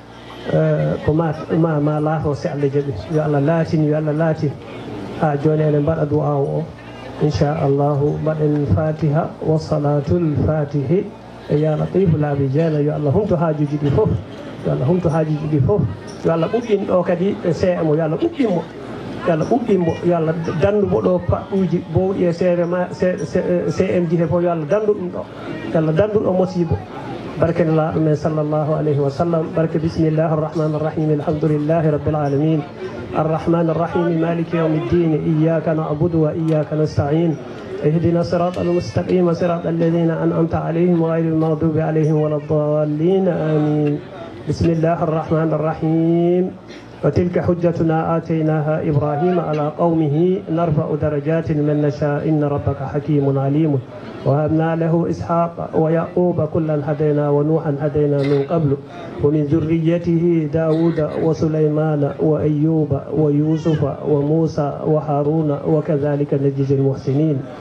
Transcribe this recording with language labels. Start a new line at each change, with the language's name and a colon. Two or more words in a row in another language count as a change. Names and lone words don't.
Fula: ma laato si Allah jaaɓi yo Allah laatin yo Allah laatin ha joni enen mbaɗa du'a o inchallahu mbaɗen
Arabic: الفاتحة وصلاة الفاتح
Fula: e
Arabic: يا لطيف
Fula: laaɓi jeena yo Allah humto hajuji ɗi fof yo Allah humto hajuji ɗi fof yo Allah ɓuɓɓin ɗo kadi e CM yo Allah ɓuɓɓinmo yo Allah ɓuɓɓinmo yo Allah dandumo ɗo paɗɗuji bowɗi e CM ji he fof yo Allah dandu ɗum ɗo yo Allah dandu ɗo musiba barke nelaɗo men
Arabic: صلى الله عليه وسلم
Fula: barke
Arabic: بسم الله الرحمن الرحيم الحمد لله رب العالمين الرحمن الرحيم مالك يوم الدين إياك نعبد وإياك نستعين اهدنا الصراط المستقيم صراط الذين أنعمت عليهم غير المغضوب عليهم ولا الضالين آمين بسم الله الرحمن الرحيم وتلك حجتنا آتيناها إبراهيم على قومه نرفع درجات من نشاء إن ربك حكيم عليم وهبنا له إسحاق ويعقوب كلا هدينا ونوحا هدينا من قبل ومن ذريته داود وسليمان وأيوب ويوسف وموسى وهارون وكذلك نجزي المحسنين